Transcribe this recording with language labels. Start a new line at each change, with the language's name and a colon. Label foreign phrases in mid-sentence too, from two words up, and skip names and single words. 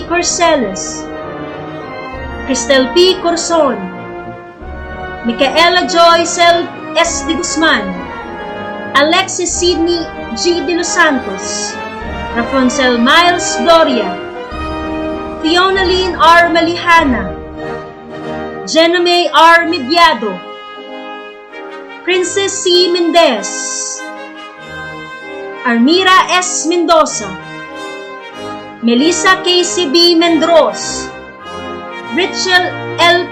English: Corceles, Cristel P. Corson, Micaela Joy Cel S. de Guzman, Alexis Sidney G. de Los Santos, Rafoncel Miles Gloria, Fiona Lynn R. Malihana, Jenome R. Midyado, Princess C. Mendez, Armira S. Mendoza, Melissa KCB Mendros, Richel L.